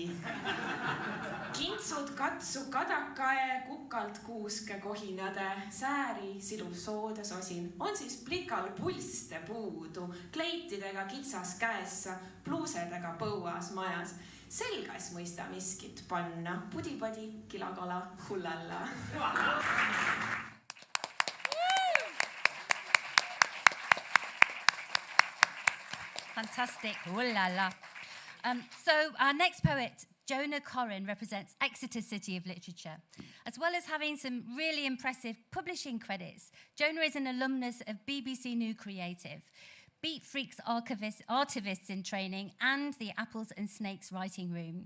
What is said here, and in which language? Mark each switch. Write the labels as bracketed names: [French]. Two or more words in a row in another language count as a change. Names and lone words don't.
[Estonian] Kintsud katsu kadakae, kukalt kuuske kohinade, sääri silub soode sosin, on siis plikal pulste puudu, kleitidega kitsas käessa, pluusedega põuas majas. Selgas mõista miskit panna, pudipadi kilakala hullalla. [English] Fantastic. Ooh la la. So our next poet, Jonah Corrin, represents Exeter City of Literature. As well as having some really impressive publishing credits, Jonah is an alumnus of BBC New Creative, Beat Freaks archivists in training, and the Apples and Snakes writing room.